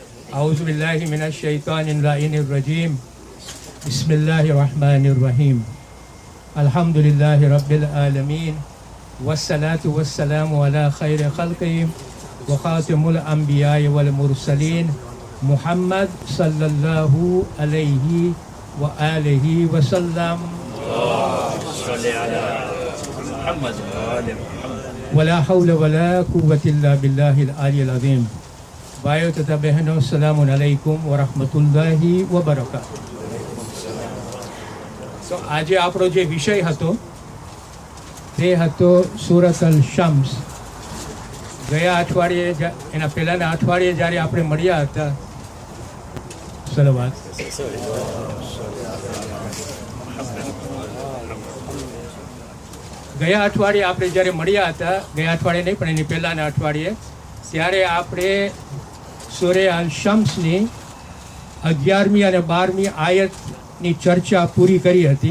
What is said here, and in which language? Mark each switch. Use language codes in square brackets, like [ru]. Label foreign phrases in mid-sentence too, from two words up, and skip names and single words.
[ar] أعوذ بالله من الشيطان اللعين الرجيم بسم الله الرحمن الرحيم الحمد لله رب العالمين والصلاة والسلام على خير خلقه وخاتم الأنبياء والمرسلين محمد صلى الله عليه وآله وسلم صل على محمد وآل محمد. ولا حول ولا قوة إلا بالله العلي العظيم. [gu] ભાઈઓ તથા બહેનો, [ar] السلام عليكم ورحمة الله وبركاته. [gu] તો આજે આપણો જે વિષય હતો તે હતો સૂરત અલ શમ્સ. ગયા અઠવાડિયે, એના પહેલાંના અઠવાડિયે જ્યારે આપણે મળ્યા હતા, સલવાત, ગયા અઠવાડિયે આપણે જ્યારે મળ્યા હતા, ગયા અઠવાડિયે નહીં પણ એની પહેલાંના અઠવાડિયે, ત્યારે આપણે સૂરે અલ શમ્સની 11મી અને 12મી આયતની ચર્ચા પૂરી કરી હતી.